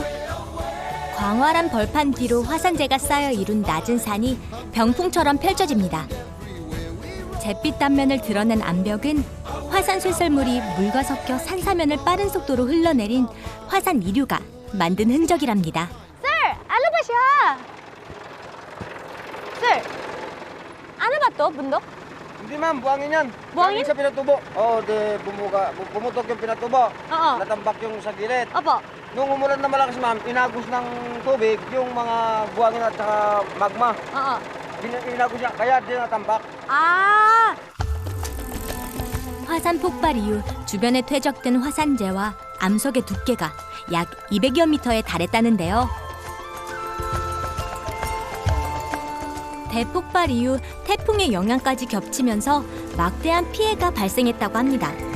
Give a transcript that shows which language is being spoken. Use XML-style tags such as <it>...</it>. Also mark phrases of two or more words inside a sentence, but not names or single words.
<ko>광활한 벌판 뒤로 화산재가 쌓여 이룬 낮은 산이 병풍처럼 펼쳐집니다. 잿빛 단면을 드러낸 암벽은 화산 쇄설물이 물과 섞여 산사면을 빠른 속도로 흘러내린 화산 이류가 만든 흔적이랍니다.</ko> <tl>Sir, ano ba siya? Sir, ano ba to, bundok? Hindi ma'am, buhangin yan. Buhangin? Sa pinatubo. Oo, pumutok yung pinatubo. Oo. Natambak yung sa gilid. Opo. Nung umulan na malakas ma'am, inagos ng tubig yung mga buhangin at saka magma. Oo. Inagos niya, kaya di natambak.</tl> <ko>아! 화산 폭발 이후 주변에 퇴적된 화산재와 암석의 두께가 약 200여 미터에 달했다는데요. 대폭발 이후 태풍의 영향까지 겹치면서 막대한 피해가 발생했다고 합니다.</ko>